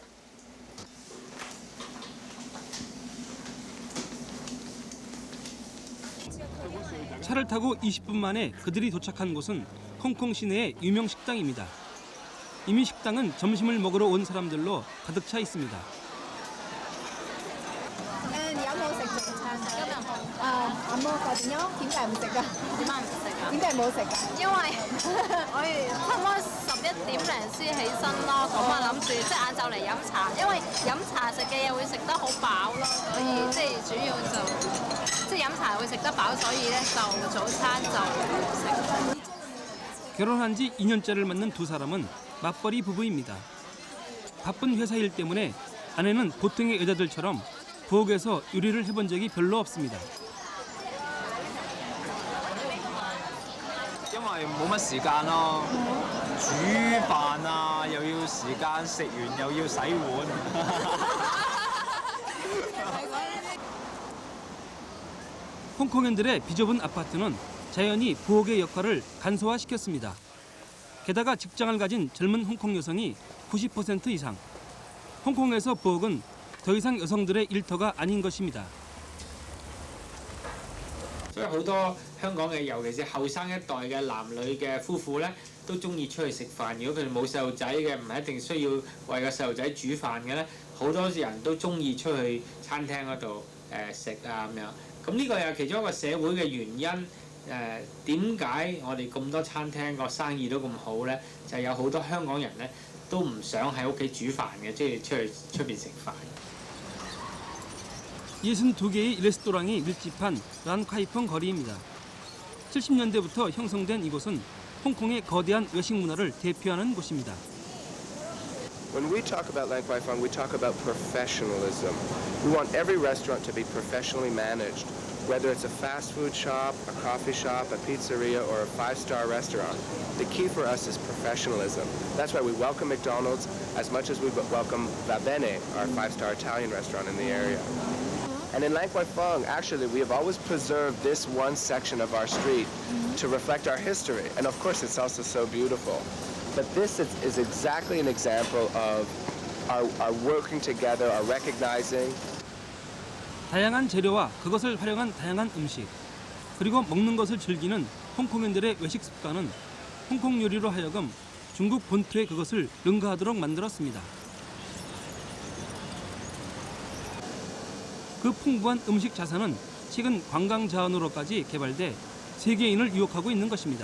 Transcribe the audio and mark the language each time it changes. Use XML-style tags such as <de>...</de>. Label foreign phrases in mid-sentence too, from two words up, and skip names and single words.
<ko>차를 타고 20분 만에 그들이 도착한 곳은 홍콩 시내의 유명 식당입니다. 이미 식당은 점심을 먹으러 온 사람들로 가득 차 있습니다.</ko> <yue>有冇食早餐啊？今日冇。咁我個點樣？點解唔食㗎？點解唔食㗎？點解冇食㗎？因為我差唔多11點零先起身咯，咁啊諗住即係晏晝嚟飲茶，因為飲茶食嘅嘢會食得好飽咯，所以即係主要就即係飲茶會食得飽，所以咧就早餐就冇食。</yue> <ko>결혼한 지 2년째를 맞는 두 사람은 맞벌이 부부입니다. 바쁜 회사 일 때문에 아내는 보통의 여자들처럼 부엌에서 요리를 해본 적이 별로 없습니다.</ko> <yue>因為冇乜時間咯，煮飯啊又要時間，食完又要洗碗。</yue> <ko>홍콩인들의 비좁은 아파트는 자연히 부엌의 역할을 간소화시켰습니다. 게다가 직장을 가진 젊은 홍콩 여성이 90% 이상. 홍콩에서 부엌은 더 이상 여성들의 일터가 아닌 것입니다.</ko> <yue>所以好多香港嘅，尤其是後生一代嘅男女嘅夫婦咧，都中意出去食飯。如果佢哋冇細路仔嘅，唔係一定需要為個細路仔煮飯嘅咧，好多人都中意出去餐廳嗰度食啊咁樣。咁呢個又係其中一個社會嘅原因。點解我哋咁多餐廳個生意都咁好咧？就係有好多香港人咧都唔想喺屋企煮飯嘅，即係出邊食飯。</yue> <ko>62개의 레스토랑이 밀집한 란카이펑 거리입니다. 70년대부터 형성된 이곳은 홍콩의 거대한 외식 문화를 대표하는 곳입니다.</ko> <en>When we talk about Lan Kwai Fong, we talk about professionalism. We want every restaurant to be professionally managed Whether it's a fast food shop, a coffee shop, a pizzeria, or a five-star restaurant, the key for us is professionalism. That's why we welcome McDonald's as much as we welcome Va Bene, our five-star Italian restaurant in the area. And in Lang Kwai Fong, actually, we have always preserved this one section of our street to reflect our history. And of course, it's also so beautiful. But this is exactly an example of our working together, our recognizing.</en> <ko>다양한 재료와 그것을 활용한 다양한 음식, 그리고 먹는 것을 즐기는 홍콩인들의 외식 습관은 홍콩 요리로 하여금 중국 본토의 그것을 능가하도록 만들었습니다. 그 풍부한 음식 자산은 최근 관광 자원으로까지 개발돼 세계인을 유혹하고 있는 것입니다.</ko>